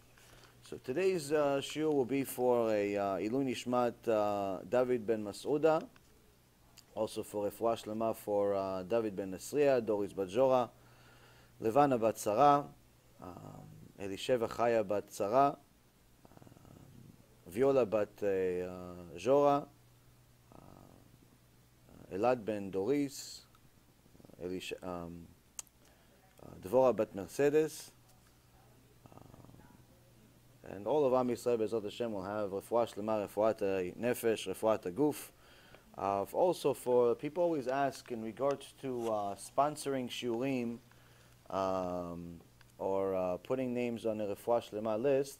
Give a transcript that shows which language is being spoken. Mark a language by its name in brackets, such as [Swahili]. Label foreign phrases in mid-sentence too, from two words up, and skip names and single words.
[English] So today's shiur will be for a [Hebrew] Ilui Nishmat [English] David ben Mas'uda, also for [Hebrew] Refuah Shlema [English] for David ben Nasriya, Doris bat Jora, Levana bat Sarah, Elisheva Chaya bat Sarah, Viola bat Jora, Elad ben Doris, Dvorah bat Mercedes, and all of [Hebrew] Am Yisrael Bezat Hashem [English] will have [Hebrew] Refuah Shlema, Refuat Nefesh, Refuat Guf. [English] Also, for people always ask in regards to sponsoring shiurim or putting names on the [Hebrew] Refuah Shlema [English] list.